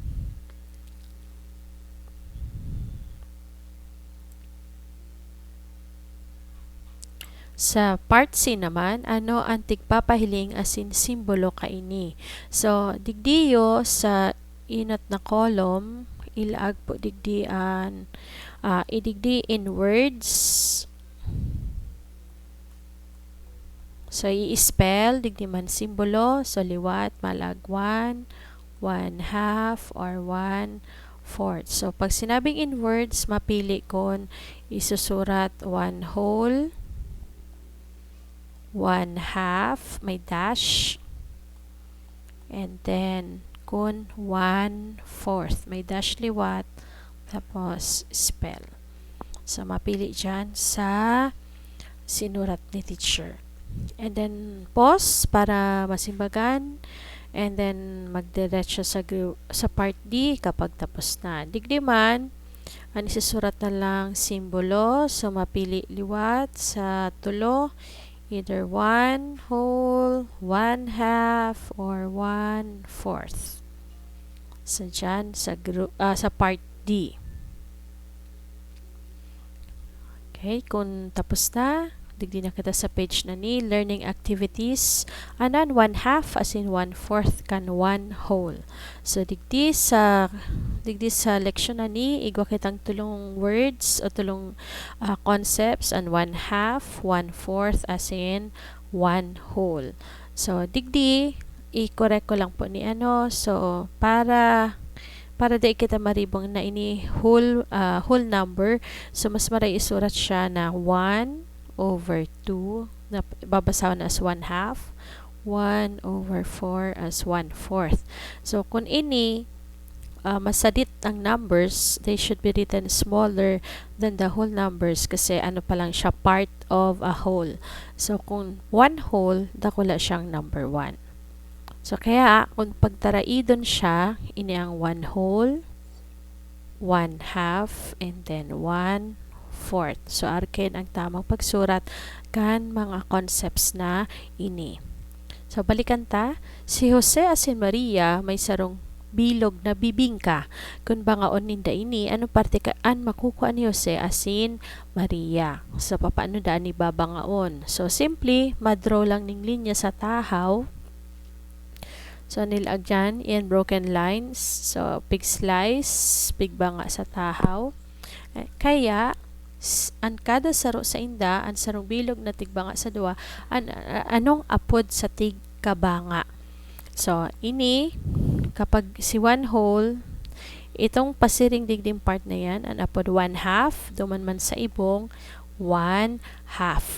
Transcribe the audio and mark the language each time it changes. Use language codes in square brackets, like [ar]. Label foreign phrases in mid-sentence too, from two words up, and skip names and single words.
[bik] Sa part C naman, ano ang tigpapahiling asin simbolo kaini? So, digdiyo sa inot na column, ilaag po digdian, idigdi [en] in words. [bik] So, i-spell, digdi man simbolo, so liwat, malag 1, 1/2, or 1/4. So, pag sinabing [en] in words, [bik] mapili kon isusurat 1 whole, 1/2, may dash, [en] and then [bik] kung 1/4, may dash liwat, tapos spell. So mapili dyan sa sinurat ni teacher. [en] And then [bik] pause para masimbagan, [en] and then [bik] magdiretso sa part D kapag tapos na. Digdi man, ang isusurat na lang simbolo, so mapili liwat sa tulo, [en] either 1 whole, 1/2, or 1/4. [bik] So dyan sa part D. Okay, kung tapos na, digdi na kita sa page na ni [en] learning activities. [bik] Anan 1/2 as in 1/4 kan 1 whole. So digdi sa leksyon na ni, igwa kitang tulong words o tulong concepts and 1/2, 1/4 as in 1 whole. So digdi i-correct ko lang po ni ano. So para di kita maribong na ini whole number, so mas maray isurat siya na 1/2 na babasawan as 1/2, 1/4 as 1/4. So kung ini masadit ang numbers, [en] they should be written smaller than the whole numbers [bik] kasi ano pa lang siya, [en] part of a whole. [bik] So kung 1 whole, dakula siyang number 1. So, kaya, kung pagtaraidon siya, ini ang 1 whole, 1 half, [en] and then 1 fourth. [bik] So, arkin ang tamang pagsurat kan mga concepts na ini. So, balikan ta. Si Jose asin Maria may sarong bilog na bibingka. Kung bangaon ninda ini, ano parte kaan makukuha ni Jose asin Maria. So, paano daan ni babangaon? So, simply, madraw lang ning linya sa tahaw. So, nilag dyan [en] in broken lines. [bik] So, pig slice, pig banga sa tahaw. Kaya, an kada saro sa inda, ang sarong bilog na tigbanga sa duwa, anong apod sa tig kabanga. So, ini, kapag si 1 whole, itong pasiring digding part na yan, ang apod 1 half, duman man sa ibong, 1 half.